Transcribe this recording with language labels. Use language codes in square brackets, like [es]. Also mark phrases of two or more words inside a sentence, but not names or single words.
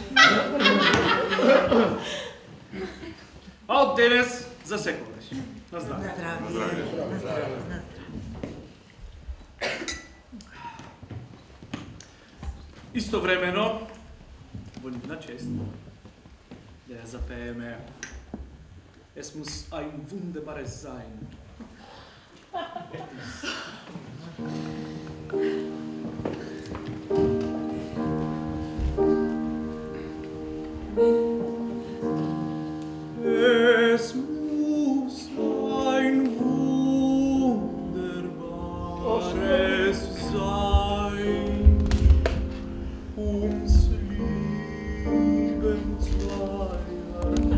[mk] А од денес за секогаш. На здравје. Истовремено, во нивна чест, да ја запееме Es muss ein wunderbares sein. [de] Es muss ein wunderbares sein, uns lieben zweier